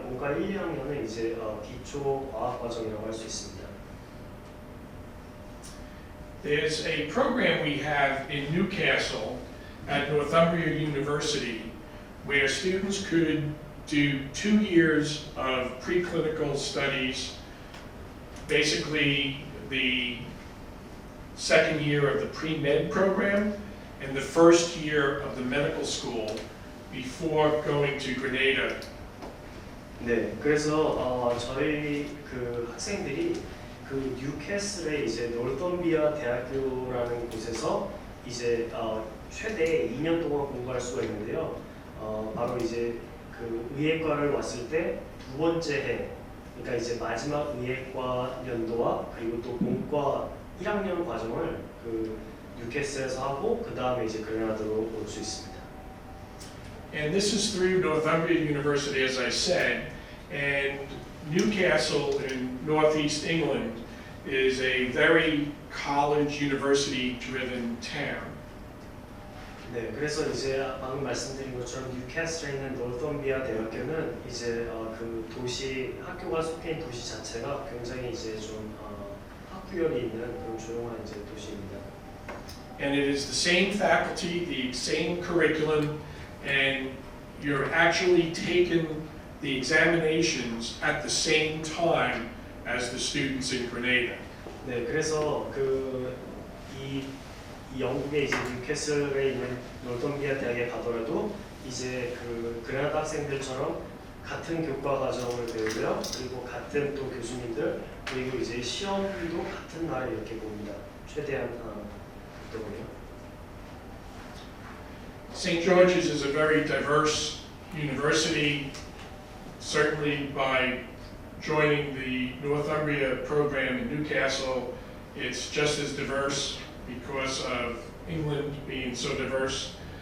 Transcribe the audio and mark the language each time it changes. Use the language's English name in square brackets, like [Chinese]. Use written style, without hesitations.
[Korean] 본과 1, 2학년은 이제 기초 과학 과정이라고 할 수 있습니다. [English] There's a program we have in Newcastle at Northumbria University where students could do 2 years of preclinical studies, basically the second year of the pre-med program and the first year of the medical school before going to Grenada. [Korean] 네, 그래서 저희 그 학생들이 그 뉴캐슬의 이제 노르텀비아 대학교라는 곳에서 이제 최대 2년 동안 공부할 수가 있는데요. 바로 이제 그 의예과를 왔을 때 2번째 해, 그러니까 이제 마지막 의예과 연도와 그리고 또 본과 1학년 과정을 그 뉴캐슬에서 하고 그 다음에 이제 그레나다로 올 수 있습니다. [English] And this is through Northumbria University, as I said, and Newcastle in northeast England is a very college university-driven town. [Korean] 네, 그래서 이제 방금 말씀드린 것처럼 뉴캐슬에 있는 노르텀비아 대학교는 이제 그 도시 학교가 속해 있는 도시 자체가 굉장히 이제 좀 학구열이 있는 그런 조용한 이제 도시입니다. [English] And it is the same faculty, the same curriculum, and you're actually taking the examinations at the same time as the students in Grenada. [Korean] 네, 그래서 이 영국의 이제 뉴캐슬에 있는 노르텀비아 대학에 가더라도 이제 그 그레나다 학생들처럼 같은 교과 과정을 배우고요. 그리고 같은 또 교수님들 그리고 이제 시험도 같은 날에 이렇게 봅니다. 최대한 그동안요. [English] 세인트죠지's is a very diverse university. Certainly by joining the Northumbria program in Newcastle, it's just as diverse because of England being so diverse.